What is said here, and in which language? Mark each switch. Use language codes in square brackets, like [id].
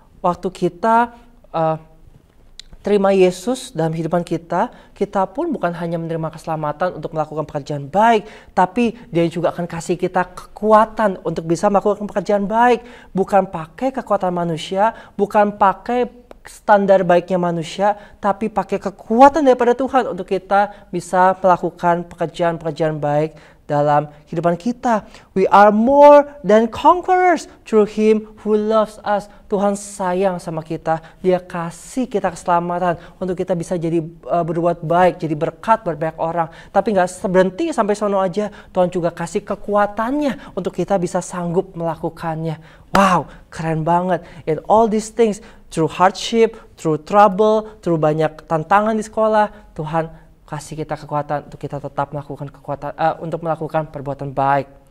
[id] Waktu kita terima Yesus dalam kehidupan kita, kita pun bukan hanya menerima keselamatan untuk melakukan pekerjaan baik, tapi Dia juga akan kasih kita kekuatan untuk bisa melakukan pekerjaan baik. Bukan pakai kekuatan manusia, bukan pakai standar baiknya manusia, tapi pakai kekuatan daripada Tuhan untuk kita bisa melakukan pekerjaan-pekerjaan baik dalam kehidupan kita. [en] We are more than conquerors through Him who loves us. [id] Tuhan sayang sama kita. Dia kasih kita keselamatan untuk kita bisa jadi berbuat baik, jadi berkat buat banyak orang. Tapi nggak berhenti sampai sono aja. Tuhan juga kasih kekuatannya untuk kita bisa sanggup melakukannya. Wow, keren banget. [en] In all these things, through hardship, through trouble, through [id] banyak tantangan di sekolah, Tuhan kasih kita kekuatan untuk kita tetap melakukan untuk melakukan perbuatan baik.